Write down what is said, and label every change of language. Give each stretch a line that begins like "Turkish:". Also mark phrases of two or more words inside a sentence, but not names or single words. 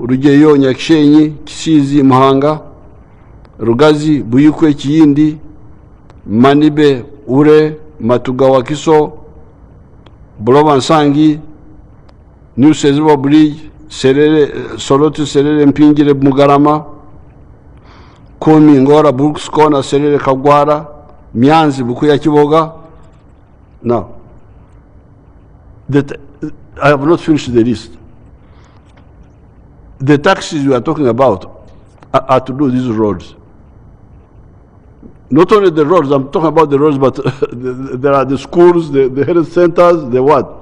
English: Rugeyo, Nyakshenyi, Kisizi, Muhanga, Rugazi, Buyukwe, Kiyindi, Manibe, Ure, Matugawa Kiso, Buloba Nsangi, New Seziba Bridge, Solotu Serere Mpingire Mugarama, Komi Ngora, Brooks Corner, Serere Kagwara, Mianzi, Bukuya Kiboga. Now, I have not finished the list. The taxes we are talking about are to do these roads. Not only the roads, I'm talking about the roads, but there are the schools, the health centers, the what?